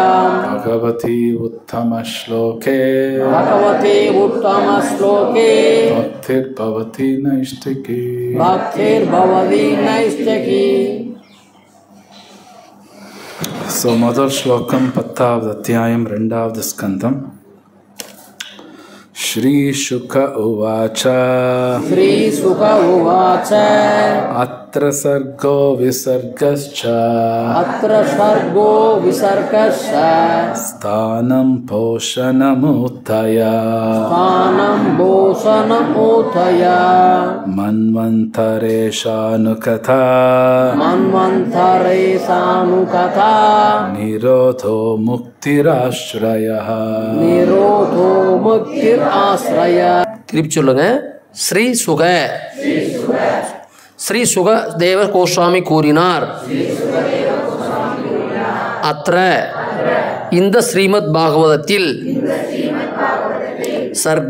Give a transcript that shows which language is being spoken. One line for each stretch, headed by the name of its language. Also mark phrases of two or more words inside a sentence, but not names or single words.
Sanskrit: भगवति उत्तम श्लोके भगवति उत्तम श्लोके भक्तिर्भवति नैष्ठिकी. भक्तिर्भवति नैष्ठिकी.
Tamil: ஸோ முதல் ஸ்லோகம் 10வது அத்தியாயம் 2வது ஸ்கந்தம்.
Sanskrit: श्रीशुक उवाच श्रीशुक उवाच अत्र सर्गो विसर्गश्च अत्र सर्गो विसर्गश्च स्थानं पोषणमुत्थय स्थानं पोषणमुत्थय मन्वन्तरेशानुकथा मन्वन्तरेशानुकथा निरोधो मुक्तिराश्रयः निरोधो मुक्तिर ஆஸ்ரய.
Tamil: திருப்பி சொல்லுங்க. ஸ்ரீ சுக ஸ்ரீ சுக தேவ கோஸ்வாமி கூறினார். அத்ர இந்த ஸ்ரீமத் பாகவதத்தில் சர்க